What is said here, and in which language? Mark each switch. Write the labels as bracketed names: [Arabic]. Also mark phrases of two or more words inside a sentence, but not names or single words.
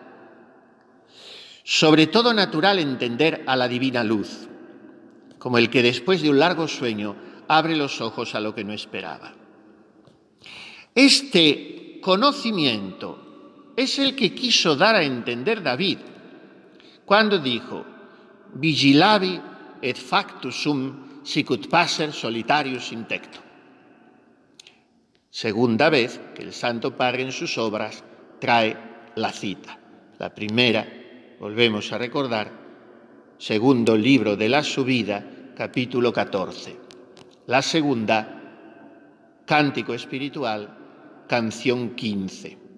[Spanish] Sobre todo natural entender a la divina luz, como el que después de un largo sueño abre los ojos a lo que no esperaba. Este conocimiento es el que quiso dar a entender David cuando dijo: [Latin] vigilavi et factus sum sicut passer solitarius in tecto. [Spanish] Segunda vez que el Santo Padre en sus obras trae la cita. La primera, volvemos a recordar, segundo libro de la subida, capítulo 14. La segunda, Cántico Espiritual, canción 15.